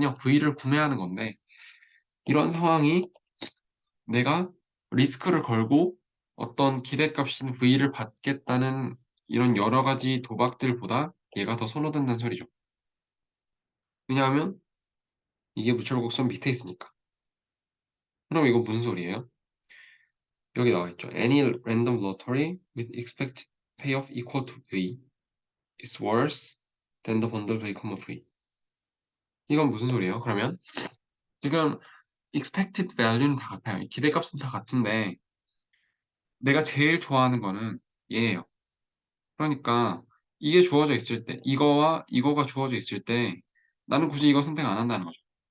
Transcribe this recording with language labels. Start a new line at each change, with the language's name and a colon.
Korean: 그냥 V를 구매하는 건데 이런 상황이 내가 리스크를 걸고 어떤 기대값인 V를 받겠다는 이런 여러 가지 도박들보다 얘가 더 선호된다는 소리죠. 왜냐하면 이게 무철곡선 밑에 있으니까. 그럼 이거 무슨 소리예요? 여기 나와 있죠.
English: Any random lottery with expected payoff equal to V is worse than the bundle V, V.
Korean: 이건 무슨 소리예요? 그러면 지금 expected value는 다 같아요. 기대값은 다 같은데 내가 제일 좋아하는 거는 얘예요. 그러니까 이게 주어져 있을 때 이거와 이거가 주어져 있을 때 나는 굳이 이거 선택 안 한다는 거죠.